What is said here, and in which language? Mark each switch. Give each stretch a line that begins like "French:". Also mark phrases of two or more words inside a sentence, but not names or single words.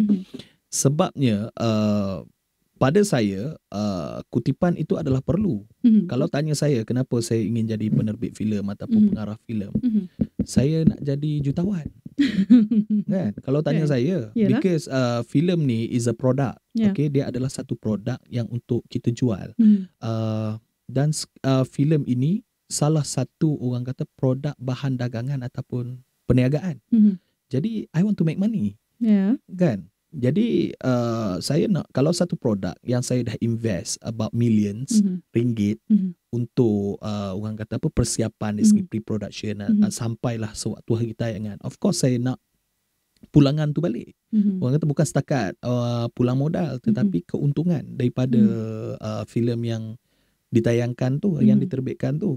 Malay: Sebabnya pada saya kutipan itu adalah perlu. Kalau tanya saya kenapa saya ingin jadi penerbit filem ataupun pengarah filem, saya nak jadi jutawan. Kan? Kalau tanya saya, because filem ni
English: is a product.
Malay: Okay, dia adalah satu produk yang untuk kita jual. Dan filem ini salah satu orang kata produk bahan dagangan ataupun perniagaan. Jadi
English: I want to make money.
Malay: Kan? Jadi saya nak, kalau satu produk yang saya dah
English: invest about millions
Malay: ringgit untuk orang kata apa, persiapan dari segi pre-production sampailah sewaktu hari tayangan,
English: of course
Malay: saya nak pulangan tu balik. Orang kata bukan setakat pulang modal, tetapi keuntungan daripada filem yang ditayangkan tu, yang diterbitkan tu.